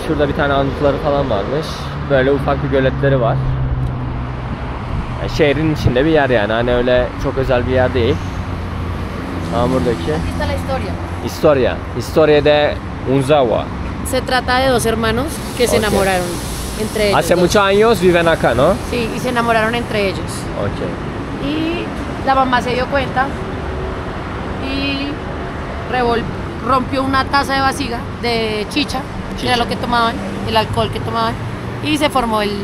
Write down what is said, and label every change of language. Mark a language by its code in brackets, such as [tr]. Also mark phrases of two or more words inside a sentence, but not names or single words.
[tr] Şurada bir tane anıtları falan varmış. Böyle ufak bir göletleri var. Yani şehrin içinde bir yer yani. Hani öyle çok özel bir yer değil. Ama buradaki [es] Aquí está la historia. Historia de Unzawa. Se trata de dos hermanos que se Ok. enamoraron entre ellos. Hace dos. muchos años viven acá, ¿no? Sí, y se enamoraron entre ellos. Okay. Y la mamá se dio cuenta y rompió una taza de vasija de chicha, que era lo que tomaban, el alcohol que tomaban, y se formó el...